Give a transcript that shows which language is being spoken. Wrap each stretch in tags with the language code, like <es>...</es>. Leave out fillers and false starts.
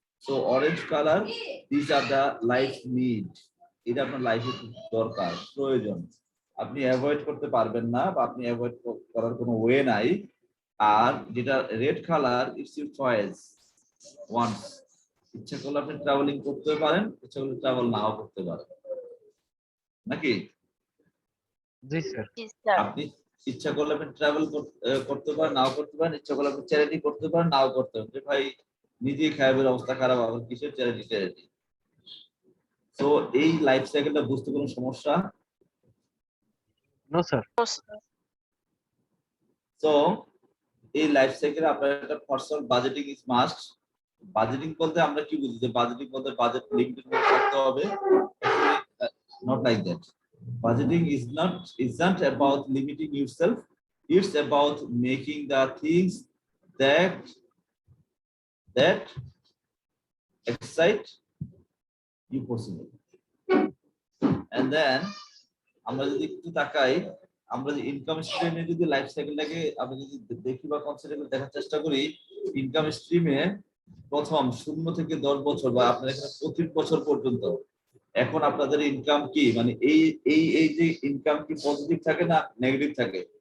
<en>So orange color, these are the life need.</en> <bn>এটা আপনার লাইফে দরকার, প্রয়োজন, আপনি অ্যাভয়েড করতে পারবেন না, বা আপনি অ্যাভয়েড করার কোনো ওয়ে নাই। আর যেটা red colour,</bn> <en>it's your choice,</en> <bn>once, ইচ্ছা করলে আপনি ট্রাভেলিং করতে পারেন, ইচ্ছা করলে ট্রাভেল নাও করতে পারেন, নাকি? জি স্যার। জি স্যার। আপনি ইচ্ছা করলে আপনি ট্রাভেল করতে পারেন, নাও করতে পারেন, ইচ্ছা করলে আপনি চ্যারিটি করতে পারেন, নাও করতে পারেন। যে ভাই নিজেই খাইবের অবস্থা খারাপ, আবার কিসের চ্যারিটি। তো এই লাইফ সাইকেলটা বুঝতে কোনো সমস্যা? No sir. তো এই লাইফ সাইকেলে আপনার একটা personal budgeting</bn> <en>Is must.</en> <bn>Budgeting বলতে আমরা কি বুঝি, যে বাজেটিং বলতে বাজেট লিমিটেড করতে হবে,</bn> <en>Not like that. Budgeting isn't about limiting yourself. It's about making the things that excite you possible. And then</en> <bn>আমরা যদি একটু তাকাই, আমরা যে ইনকাম স্ট্রিমে যদি লাইফ সাইকেলটাকে আমরা যদি দেখি বা কনসিডার দেখার চেষ্টা করি, ইনকাম স্ট্রিমে প্রথম 0 থেকে 10 বছর বা আপনার এখানে 25 বছর পর্যন্ত, এখন আপনাদের ইনকাম কি, মানে এই যে ইনকাম কি পজিটিভ থাকে না নেগেটিভ থাকে?</bn>